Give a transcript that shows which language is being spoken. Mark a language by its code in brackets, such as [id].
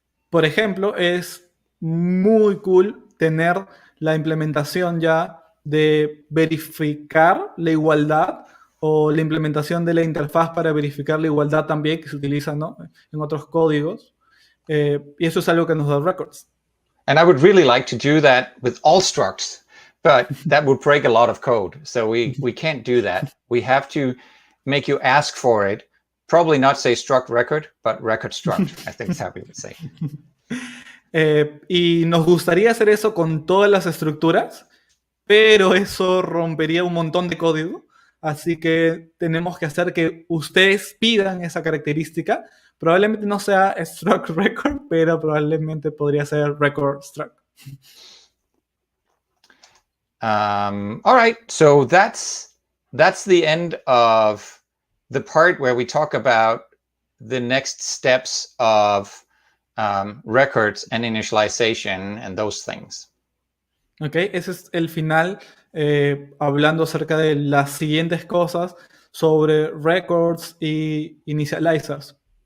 [es] Por ejemplo, es muy cool tener la implementación ya de verificar la igualdad o la implementación de la interfaz para verificar la igualdad también que se utiliza, ¿no?, en otros códigos. Y eso es algo que nos da records. [en] And I would really like to do that with all structs, but that would break a lot of code. So we can't do that. We have to make you ask for it. Probably not say struct record, but record struct, I think is how we would say. [es] Y nos gustaría hacer eso con todas las estructuras, pero eso rompería un montón de código. Así que tenemos que hacer que ustedes pidan esa característica. Probablemente no sea struct record, pero probablemente podría ser record struct. [en] All right, so that's the end of the part where we talk about the next steps of records and initialization and those things. [es] Ok, ese es el final, hablando acerca de las siguientes cosas sobre records y initializers.